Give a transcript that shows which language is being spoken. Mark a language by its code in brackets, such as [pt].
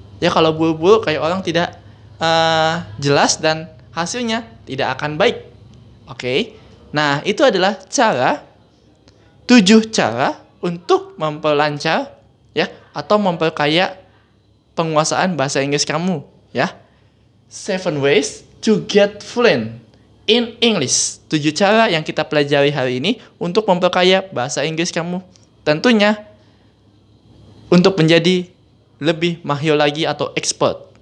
[id] Ya, kalau buru-buru kayak orang tidak jelas dan hasilnya tidak akan baik. Oke. Nah, itu adalah 7 cara untuk memperlancar ya, atau memperkaya penguasaan bahasa Inggris kamu ya. [en] 7 ways to get fluent in English. [id] 7 cara yang kita pelajari hari ini untuk memperkaya bahasa Inggris kamu. Tentunya untuk menjadi lebih mahir lagi atau expert.